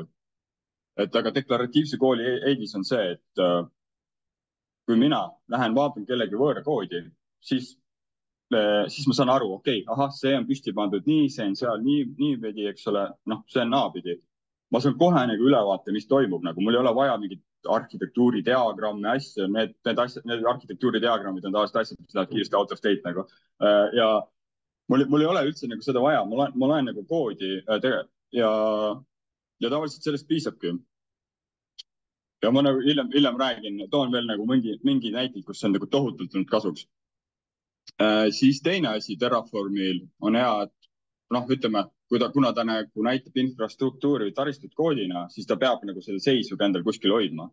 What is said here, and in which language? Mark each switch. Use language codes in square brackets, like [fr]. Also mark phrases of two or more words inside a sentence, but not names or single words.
[et] Aga deklaratiivse kooli eedis on see, et kui mina lähen vaatan kellegi võõra koodi, siis ma saan aru, okei, ahah, see on püsti pandud nii, see on seal niipidi, eks ole, noh, see on naapidi. Ma saan kohe nagu ülevaate, mis toimub, nagu mul ei ole vaja mingit arhitektuuridiagramme, asju, need arhitektuuridiagrammid on tavaliselt asjad, mis lähevad kiiresti [en] out of date [et] nagu. Ja mul ei ole üldse nagu seda vaja, ma loen nagu koodi ja tavaliselt sellest piisabki. Ja ma nagu hiljem räägin, toon veel nagu mingi näiteid, kus see on nagu tohutult olnud kasuks. Siis teine asi Terraformil on hea, et noh, ütleme, kuna ta nagu näitab infrastruktuuri või taristut koodina, siis ta peab nagu selle seisu ka endal kuskil hoidma.